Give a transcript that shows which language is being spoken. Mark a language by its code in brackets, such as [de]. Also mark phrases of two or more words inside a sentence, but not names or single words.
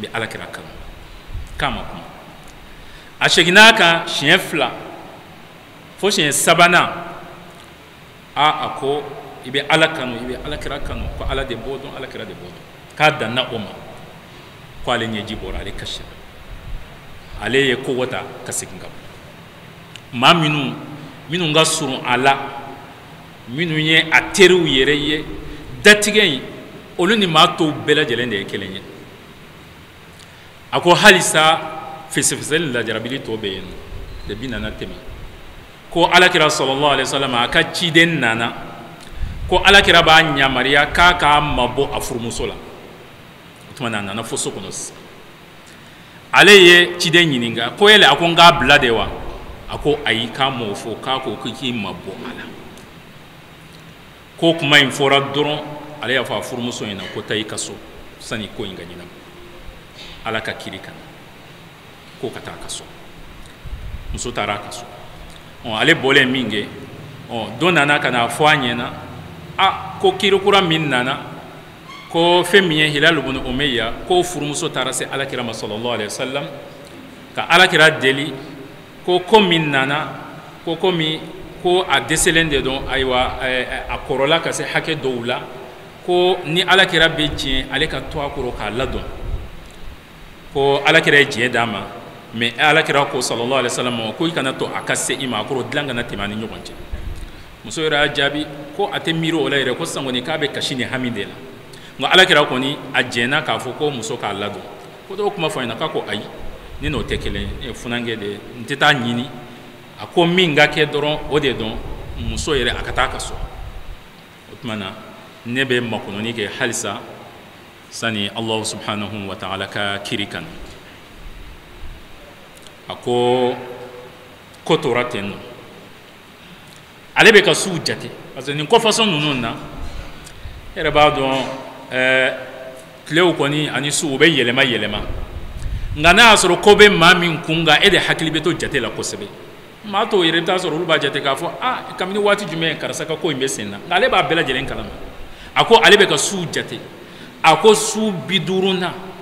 [bm] bɛ Alakira kanu k'a ma kuma a seginna a kan siɲɛ 2 fo siɲɛ 3nan a ko i bɛ Ala kanu i bɛ Alakira kanu ko Ala de b'o dɔn Alakira de b'o dɔn k'a danna o ma ko ale ɲɛji bɔra ale kasira ale ye kogo ta ka segin ka bɔ maa minnu ka surun a la minnu ye a teriw yɛrɛ ye datigɛ in olu ni maa tɔw bɛɛ lajɛlen de ye kelen ye a ko halisa fesefeseli lajarabili tɔ bɛ yen nɔ depi nana tɛmɛ ko alakira [ar] صلى الله عليه وسلم [bm] a ka ciden nana ko alakira b'a yamariya k'a k'a mabɔ a furumuso la o tuma na a nana fo so kɔnɔ sisan ale ye ciden ɲininka ko yɛlɛ a ko n k'a bila de wa a ko ayi k'a m'o fɔ k'a ko k'i mabɔ a la ko kuma in fɔra dɔrɔn ale y'a fɔ a furumuso ɲɛna ko taa i ka so sani ko in ka ɲɛnabɔ ala ka kiri kan ko ka taa a ka so muso taara a ka so ale bɔlen min kɛ dɔ nana ka na fɔ a ɲɛna ko kiri kura min nana ko fɛn min ye Hilal ibn Umayya ko furumuso taara se alakira ma [ar] صلى الله عليه وسلم [bm] ka alakira deli ko min nana ko ko a dɛsɛlen de don ayiwa a kɔrɔla ka se hakɛ dɔw la ko ni alakira bɛ diɲɛ ale ka to a kɔrɔ k'a ladɔn ko alakira ye diɲɛ d'a ma mais alakira ko [ar] صلى الله عليه وسلم [bm] ko i kana to a ka se i ma a kɔrɔ dilan kana tɛmɛ a ni ɲɔgɔn cɛ muso yɛrɛ y'a jaabi ko a tɛ miiri o la yɛrɛ ko sisan kɔni k'a bɛ kasi ni hami de la nka alakira kɔni a jɛnna k'a fɔ ko muso k'a ladɔn ko dɔw kuma fɔ a ɲɛna k'a ko ayi ni n'o tɛ kelen ye funankɛ de n tɛ taa ɲini a ko min ka kɛ dɔrɔn o de dɔn muso yɛrɛ a ka taa ka so o tuma na ne bɛ makɔnɔni kɛ halisa sani [ar] الله سبحانه وتعالى [bm] ka kiri kan a ko tora ten nɔ ale bɛ ka suw jate parce que nin kɔfasɔn ninnu na e yɛrɛ b'a dɔn tilew kɔni ani su u bɛ yɛlɛma yɛlɛma nka n'a y'a sɔrɔ ko bɛ maa min kun nka e de hakili bɛ to jate la kosɛbɛ maa tɔw yɛrɛ i bɛ taa sɔrɔ olu b'a jate k'a fɔ kabini waati jumɛn karisa ka ko in bɛ sen na nka ale b'a bɛɛ lajɛlen kalama a ko ale bɛ ka suw jate a ko su 50 na